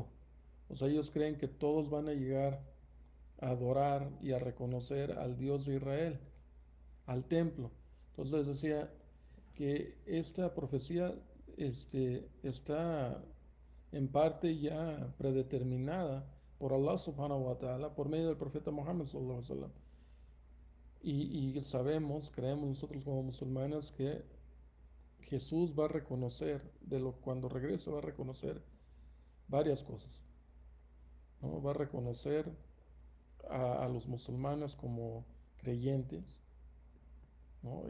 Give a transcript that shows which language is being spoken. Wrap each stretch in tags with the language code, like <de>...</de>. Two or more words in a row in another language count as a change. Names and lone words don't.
<es>O sea, ellos creen que todos van a llegar a adorar y a reconocer al Dios de Israel, al templo. Entonces les decía que esta profecía está en parte ya predeterminada por</es> <ar>الله سبحانه وتعالى</ar> <es>por medio del profeta Muhammad</es> <ar>صلى الله عليه وسلم.</ar> <es>Y sabemos, creemos nosotros como musulmanes que Jesús va a reconocer, cuando regrese va a reconocer varias cosas, ¿no? Va a reconocer a los musulmanes como creyentes, ¿no?</es>